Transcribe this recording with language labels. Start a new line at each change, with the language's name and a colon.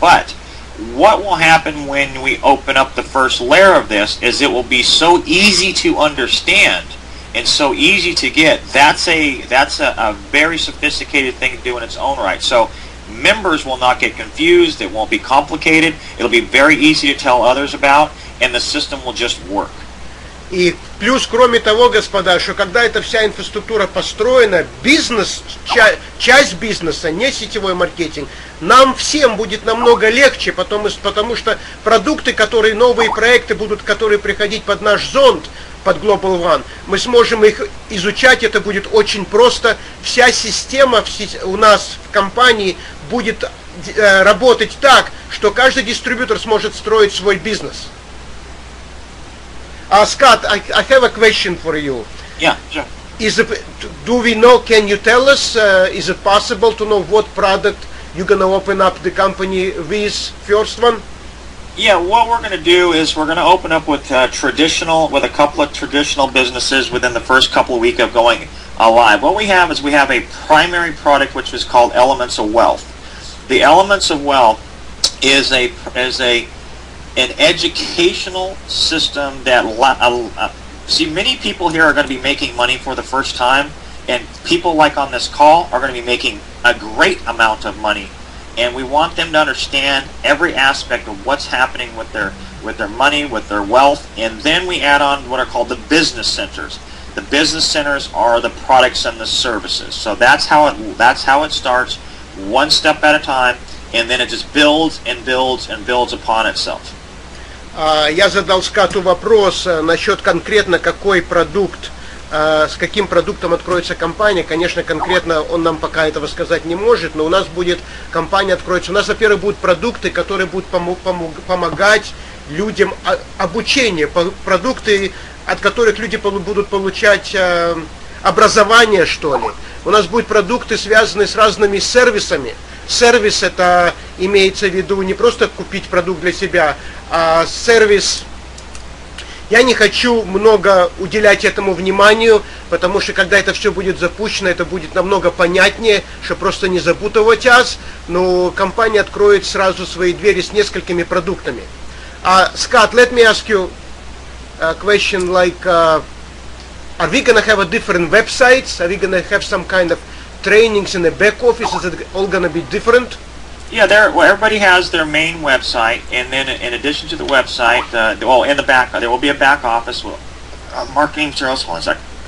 English: But what will happen when we open up the first layer of this is it will be so easy to understand and so easy to get. That's a very sophisticated thing to do in its own right. So members will not get confused. It won't be complicated. It'll be very easy to tell others about, and the system will just work.
Russian: И плюс, кроме того, господа, что когда эта вся инфраструктура построена, бизнес, часть бизнеса, не сетевой маркетинг, нам всем будет намного легче, потому что продукты, новые проекты будут, которые приходить под наш зонт, под GlobalOne, мы сможем их изучать, это будет очень просто. Вся система у нас в компании будет работать так, что каждый дистрибьютор сможет строить свой бизнес.
English: Scott, I have a question for you. Yeah, sure. Do we know, can you tell us, is it possible to know what product you're going to open up the company with, first one? Yeah, what we're going to do is we're going to open up with a couple of traditional businesses within the first couple of weeks of going live. What we have is we have a primary product which is called Elements of Wealth. The Elements of Wealth is an educational system that many people here are going to be making money for the first time, and people like on this call are going to be making a great amount of money, and we want them to understand every aspect of what's happening with their money, with their wealth. And then we add on what are called the business centers. The business centers are the products and the services. So that's how it starts, one step at a time, and then it just builds and builds and builds upon itself.
Russian: Я задал Скатту вопрос насчет конкретно какой продукт, с каким продуктом откроется компания. Конечно, конкретно он нам пока этого сказать не может, но у нас будет, компания откроется. У нас, во-первых, будут продукты, которые будут помогать людям обучение, продукты, от которых люди будут получать образование, что ли. У нас будут продукты, связанные с разными сервисами. Сервис — это имеется в виду не просто купить продукт для себя, а сервис. Я не хочу много уделять этому вниманию, потому что когда это все будет запущено, это будет намного понятнее, чтобы просто не запутывать вас. Но компания откроет сразу свои двери с несколькими продуктами.
English: Scott, let me ask you a question like, are we going to have a different websites? Are we going to have some kind of trainings in the back office? Is it all going to be different? Yeah, everybody has their main website, and then in addition to the website, in the back, there will be a back office with marketing materials. Hold on a second.